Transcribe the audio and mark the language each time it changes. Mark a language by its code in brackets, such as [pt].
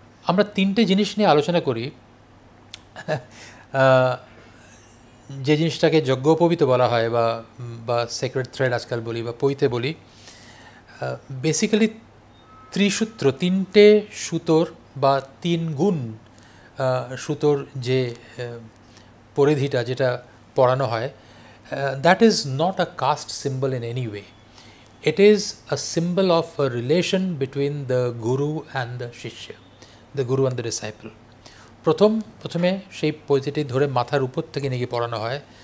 [bn] আমরা তিনটে জিনিস নিয়ে আলোচনা করি, যে জিনিসটাকে যজ্ঞোপবীত বলা হয় বা [en] sacred thread [bn] আজকাল বলি বা পৈতে বলি। বেসিক্যালি ত্রিসূত্র, তিনটে সুতোর বা তিন গুণ সুতোর যে পরিধিটা যেটা পরানো হয়, [en] That is not a caste symbol in any way. It is a symbol of a relation between the guru and the shishya, the guru and the disciple. [bn] প্রথমে সেই পৈতিটি ধরে মাথার উপর থেকে নিয়ে পড়ানো হয়।